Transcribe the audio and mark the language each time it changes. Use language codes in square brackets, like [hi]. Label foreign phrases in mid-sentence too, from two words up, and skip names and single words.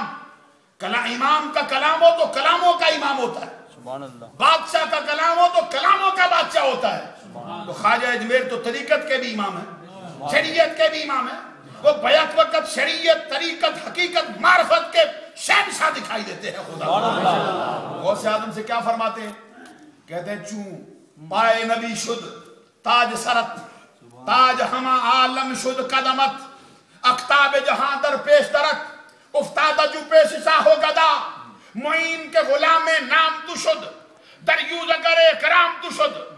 [ur] امام کا کلام ہو تو کلاموں کا امام ہوتا ہے، بادشاہ کا کلام ہو تو کلاموں کا بادشاہ ہوتا ہے. تو خواجہ اجمیر تو طریقت کے بھی امام ہیں، شریعت کے بھی امام ہیں. وہ بیک وقت شریعت، طریقت، حقیقت، معرفت کے شہنشاہ دکھائی دیتے ہیں. خدا غوث اعظم سے کیا فرماتے ہیں؟ کہتے ہیں [fa] چون پائے نبی شد تاج سرت، تاج ہما عالم شد قدمت، اختاب جہاں در پیش درت، افتادہ جو پیش شاہ و گدا، معین کے غلام نام تو شد، در یوز اگر اکرام تو شد.